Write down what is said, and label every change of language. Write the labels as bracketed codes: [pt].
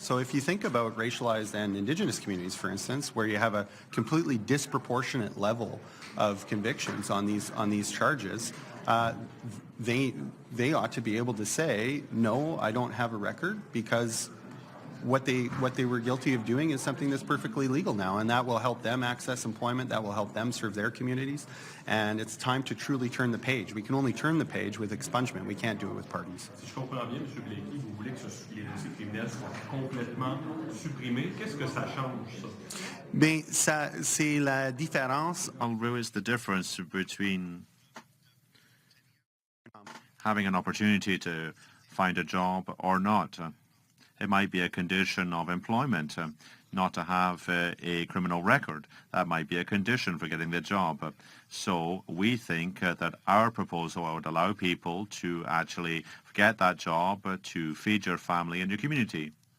[en] So if you think about racialized and Indigenous communities, for instance, where you have a completely disproportionate level of convictions on these charges, they ought to be able to say, no, I don't have a record, because what they were guilty of doing is something that's perfectly legal now, and that will help them access employment, that will help them serve their communities, and it's time to truly turn the page. We can only turn the page with expungement. We can't do it with pardons. [fr] Si je comprends bien, M. Blaikie, vous voulez que les dossiers criminels soient complètement supprimés. Qu'est-ce que ça change, ça? Mais c'est la différence. [en] Where is the difference between having an opportunity to find a job or not? It might be a condition of employment not to have a criminal record. That might be a condition for getting the job. So we think that our proposal would allow people to actually get that job to feed your family and your community.